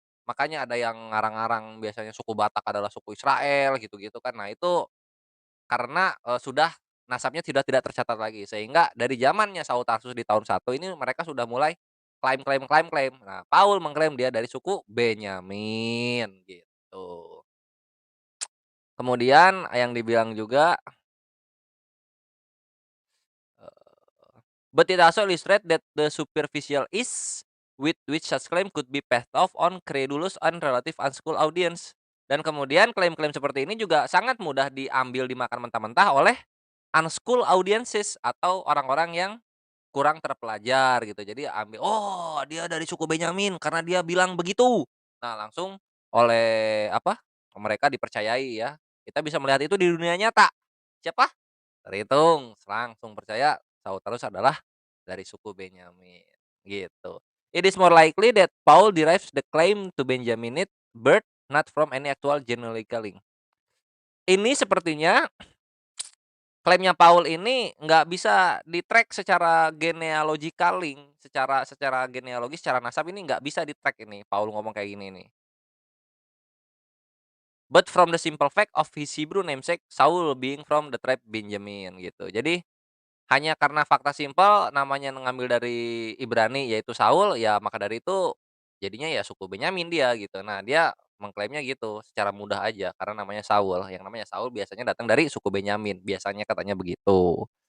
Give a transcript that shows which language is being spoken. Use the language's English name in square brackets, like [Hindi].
[Indonesian] Makanya ada yang ngarang-ngarang biasanya suku Batak adalah suku Israel gitu-gitu kan. Nah itu karena, sudah nasabnya sudah tidak tercatat lagi, sehingga dari zamannya Saul Tarsus di tahun 1 ini mereka sudah mulai klaim. Nah, Paul mengklaim dia dari suku Benyamin, gitu. Kemudian yang dibilang juga, [English] but it also illustrate that the superficial ease with which such claim could be passed off on credulous and relative unschooled audience. [Indonesian] Dan kemudian klaim-klaim seperti ini juga sangat mudah diambil dimakan mentah-mentah oleh [English] unschooled audiences [Indonesian] atau orang-orang yang kurang terpelajar gitu. Jadi ambil, "Oh, dia dari suku Benyamin karena dia bilang begitu." Nah, langsung oleh mereka dipercayai ya. Kita bisa melihat itu di dunia nyata. Siapa? Terhitung, langsung percaya Saulus adalah dari suku Benyamin, gitu. [English] It is more likely that Paul derives the claim to Benjaminite birth not from any actual genealogical link. [Indonesian] Ini sepertinya klaimnya Paul ini nggak bisa di-track secara [English] genealogical link, [Indonesian] secara genealogis, secara nasab ini nggak bisa di-track ini, Paul ngomong kayak gini nih. [English] But from the simple fact of his Hebrew namesake Saul being from the tribe Benjamin [Indonesian] gitu. Jadi hanya karena fakta simpel namanya ngambil dari Ibrani yaitu Saul, ya maka dari itu jadinya ya suku Benyamin dia gitu. Nah, dia mengklaimnya gitu secara mudah aja karena namanya Saul, yang namanya Saul biasanya datang dari suku Benyamin, biasanya katanya begitu.